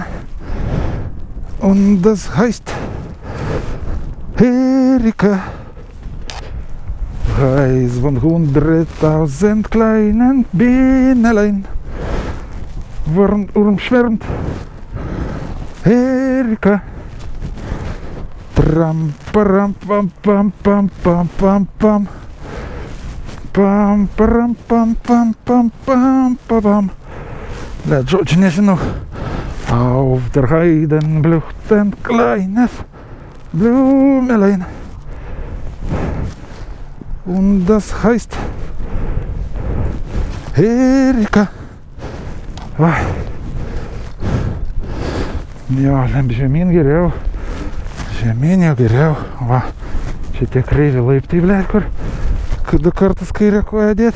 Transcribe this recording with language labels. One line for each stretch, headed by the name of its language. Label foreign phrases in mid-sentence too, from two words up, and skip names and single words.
German: Und das heißt Erika. Heiß von 100.000 kleinen Bienelein. Schwärmt Erika. Tram, param, pam, pam, pam, pam, pam, pam. Pam, param, pam, pam, pam, pam, pam, pam.
Lithuanian: Blėt, žodžiu nežinau.
German: Auf der Heiden blüht ein kleines Blümelein. Und das heißt Erika.
Lithuanian: Va. Jo, lemp žemyn geriau. Žemyn jau geriau. Va. Čia tie kreivi laiptai, blėt, kur du kartus kairę koją dėt.